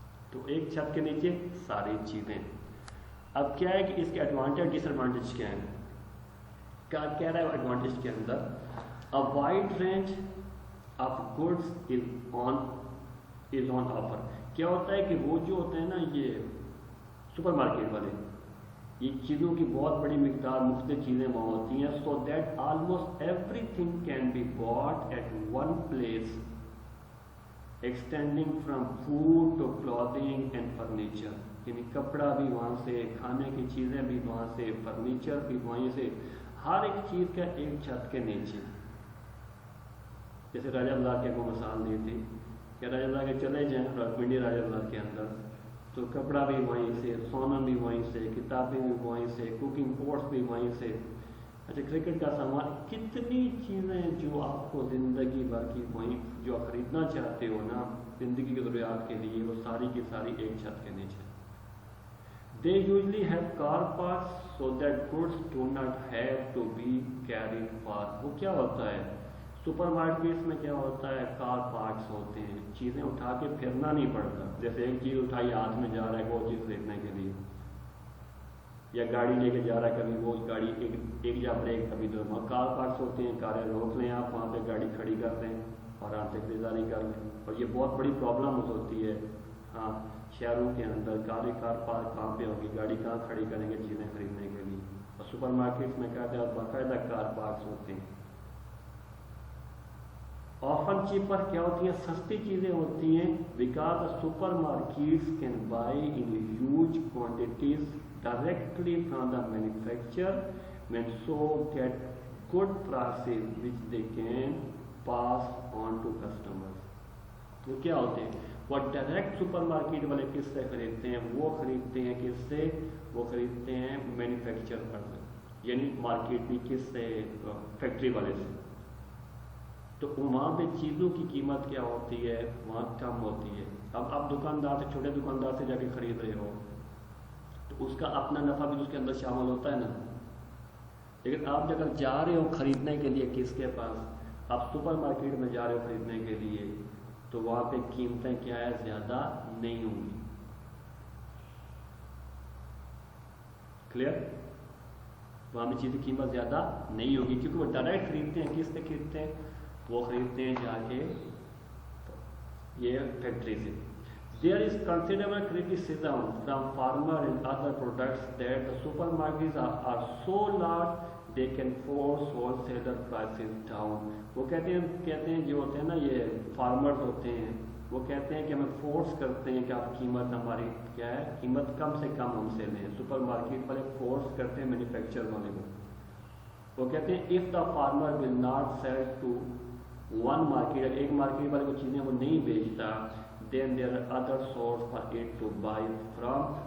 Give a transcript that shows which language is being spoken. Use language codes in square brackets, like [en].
[ur] تو ایک چھت کے نیچے ساری چیزیں. اب کیا ہے کہ اس کے ایڈوانٹیج ڈس ایڈوانٹیج کیا ہیں؟ کیا کہہ رہا ہے ایڈوانٹیج کے اندر؟ [en] A wide range of goods is on offer. [ur] کیا ہوتا ہے کہ وہ جو ہوتے ہیں نا یہ سپر مارکیٹ والے، یہ چیزوں کی بہت بڑی مقدار مختلف چیزیں وہاں ہوتی ہیں. [en] So that almost everything can be bought at one place, extending from food to clothing and furniture. [ur] یعنی کپڑا بھی وہاں سے، کھانے کی چیزیں بھی وہاں سے، فرنیچر بھی وہیں سے، ہر ایک چیز کا ایک چھت کے نیچے. جیسے راجہ بازار کی کو مثال دی تھی کہ راجہ بازار کے چلے جائیں راولپنڈی راجہ بازار کے اندر تو کپڑا بھی وہیں سے، سونا بھی وہیں سے، کتابیں بھی وہیں سے، کوکنگ پوٹس بھی وہیں سے. اچھا کرکٹ کا سامان، کتنی چیزیں جو آپ کو زندگی بھر کی وہیں جو آپ خریدنا چاہتے ہو نا زندگی کی ضروریات کے لیے، وہ ساری کی ساری ایک چھت کے نیچے. [en] They usually have car parks so that goods do not have to be carried far. [ur] وہ کیا ہوتا ہے سپر مارکیٹس میں؟ کیا ہوتا ہے کار پارکس ہوتے ہیں، چیزیں اٹھا کے پھرنا نہیں پڑتا. جیسے ایک چیز اٹھائی ہاتھ میں جا رہا ہے وہ چیز خریدنے کے لیے، یا گاڑی لے کے جا رہا ہے، کبھی وہ گاڑی ایک جا بریک کبھی دو. کار پارکس ہوتے ہیں، کاریں روک لیں آپ وہاں پہ، گاڑی کھڑی کر دیں اور آرام سے خریداری کر لیں. اور یہ بہت بڑی پرابلم ہوتی ہے ہاں شہروں کے اندر، کار پارک کہاں پہ ہوگی، گاڑی کہاں کھڑی کریں گے چیزیں خریدنے کے لیے. اور سپر مارکیٹس میں کیا ہے باقاعدہ کار پارکس ہوتے ہیں. آفن چیپر کیا ہوتی ہیں؟ سستی چیزیں ہوتی ہیں. [en] Because super markets can buy in huge quantities directly from the manufacture and so get good prices which they can pass on to customers. [ur] وہ کیا ہوتے ہیں؟ وہ ڈائریکٹ سپر مارکیٹ والے کس سے خریدتے ہیں؟ وہ خریدتے ہیں کس سے؟ وہ خریدتے ہیں مینوفیکچر پر سے، یعنی مارکیٹ بھی کس سے؟ فیکٹری والے سے. تو وہاں پہ چیزوں کی قیمت کیا ہوتی ہے؟ وہاں کم ہوتی ہے. اب آپ دکاندار سے، چھوٹے دکاندار سے جا کے خرید رہے ہو تو اس کا اپنا نفع بھی اس کے اندر شامل ہوتا ہے نا. لیکن آپ اگر جا رہے ہو خریدنے کے لیے کس کے پاس؟ آپ سپر مارکیٹ میں جا رہے ہو خریدنے کے لیے تو وہاں پہ قیمتیں کیا ہے؟ زیادہ نہیں ہوں گی. کلیئر؟ وہاں پہ چیزیں قیمت زیادہ نہیں ہوگی کیونکہ وہ ڈائریکٹ خریدتے ہیں. کس سے خریدتے ہیں؟ وہ خریدتے ہیں جا کے یہ فیکٹری سے. [en] There is considerable criticism from farmers and other products that the supermarkets are so large they can force wholesaler prices down. [ur] وہ کہتے ہیں جو ہوتے ہیں [en] نا یہ فارمرز ہوتے ہیں [ur] وہ کہتے ہیں کہ ہمیں فورس کرتے ہیں کہ آپ قیمت ہماری کیا ہے، قیمت کم سے کم ہم سے لیں. سپر مارکیٹ والے فورس کرتے ہیں مینوفیکچر والے کو. وہ کہتے ہیں [en] if the farmer will not sell to one market, [ur] ایک مارکیٹ والے کو چیزیں وہ نہیں بیچتا، [en] Then there are other source for it to buy from.